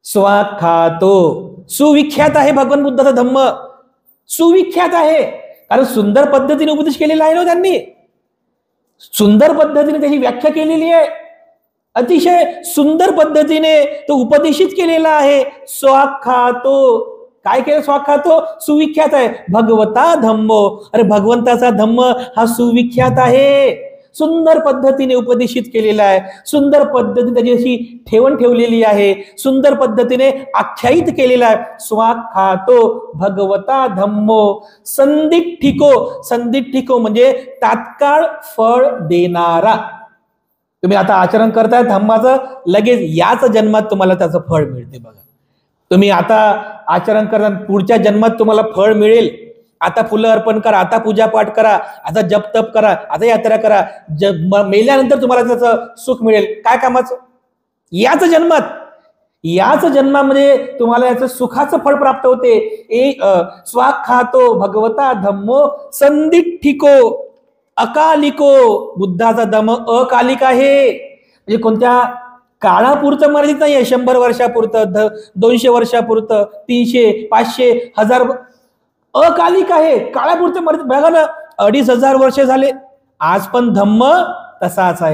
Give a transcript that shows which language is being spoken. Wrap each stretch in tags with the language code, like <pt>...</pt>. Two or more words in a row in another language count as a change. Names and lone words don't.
<mr>स्वाख्यातो, सुविख्यात आहे भगवान बुद्धाचा धम्म, सुविख्यात आहे. कारण सुंदर पद्धतीने उपदेश केलेला आहे ना त्यांनी, सुंदर पद्धतीने त्याची व्याख्या केलेली आहे, अतिशय सुंदर पद्धतीने तो उपदेशित केलेला आहे. स्वाख्यातो, काय केलं? स्वाख्यातो, सुविख्यात आहे.</mr> <pi>भगवता धम्मो,</pi> <mr>अरे भगवंताचा धम्म हा सुविख्यात आहे, सुंदर पद्धतीने उपदेशित केलेला आहे, सुंदर पद्धतीने त्याची अशी ठेवण ठेवलेली आहे, सुंदर पद्धतीने आख्यायित केलेला आहे.</mr> <pi>स्वाख्यातो भगवता धम्मो संदिठ्ठिको, संदिठ्ठिको</pi> <mr>म्हणजे तात्काळ फळ देणारा. तुम्ही आता आचरण करताय धम्माचं, लगेच याच जन्मात तुम्हाला त्याचं फळ मिळते. बघा, तुम्ही आता आचरण करा, पुढच्या जन्मात तुम्हाला फळ मिळेल. आता फुलं अर्पण करा, आता पूजा पाठ करा, आता जप तप करा, आता यात्रा करा, मेल्यानंतर तुम्हाला त्याचं सुख मिळेल. काय कामाचं? याच जन्मात, याच जन्मामध्ये तुम्हाला याचं सुखाचं फळ प्राप्त होते.</mr> <pi>स्वाख्यातो भगवता धम्मो संदिठ्ठिको अकालिको,</pi> <mr>बुद्धाचा धम्म अकालिक आहे, म्हणजे कोणत्या काळापुरतं मर्यादित नाहीये. 100 वर्षापुरतं, 200 वर्षापुरतं, 300, 500, 1000, अकालिक आहे, काळापुरतं मर्यादित. बघा ना, 2500 वर्ष झाले, आज पण धम्म तसाच आहे.</mr>